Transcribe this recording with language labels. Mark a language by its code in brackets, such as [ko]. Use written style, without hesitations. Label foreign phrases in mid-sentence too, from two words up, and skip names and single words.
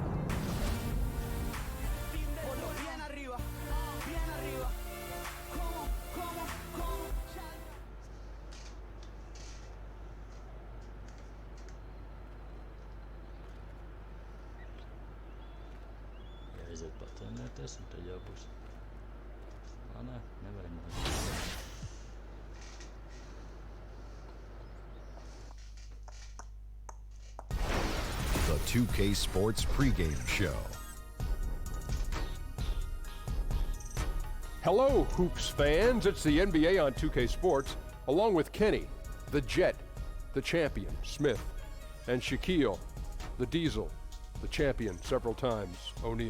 [es] Ponlo bien arriba, bien arriba. ¿Cómo? [lv] Aiziet patrenēties un tad jau būs. Nē, nevajag man. [en] The 2K Sports pregame show. Hello, Hoops fans. It's the NBA on 2K Sports, along with Kenny, the Jet, the champion, Smith, and Shaquille, the Diesel, the champion several times, O'Neal.